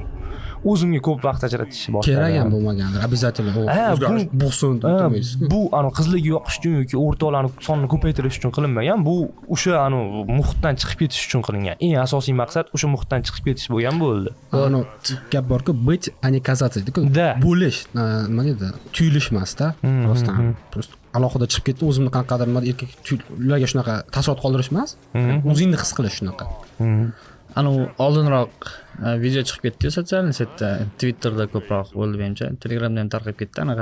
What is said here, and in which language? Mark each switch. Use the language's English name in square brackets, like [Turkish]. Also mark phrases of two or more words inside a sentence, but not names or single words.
[Uzbek] O'zimga ko'p vaqt ajratishni boshladim. Kerak ham bo'lmagandir, обязательно bo'lsin. Bu qizlarga yoqish uchun yoki o'rtoqlarning sonini ko'paytirish uchun qilinmagan. Bu o'sha muhitdan chiqib ketish uchun qilingan. Eng asosiy maqsad o'sha muhitdan chiqib ketish bo'lgan bo'ldi. Gap borku, [Russian] быть, а не казаться. [Uzbek] Bo'lish, nima deydi? Tuyulish emasda, просто alohida chiqib ketdi, o'zimni qanaqadir erkak ularga shunaqa taassurot qoldirish emas, o'zingni his qilish shunaqa. Oldinroq video chiqib ketdi sotsial setda, Twitterda ko'proq bo'ldi menimcha, Telegramda ham tarqab ketdi anaqa.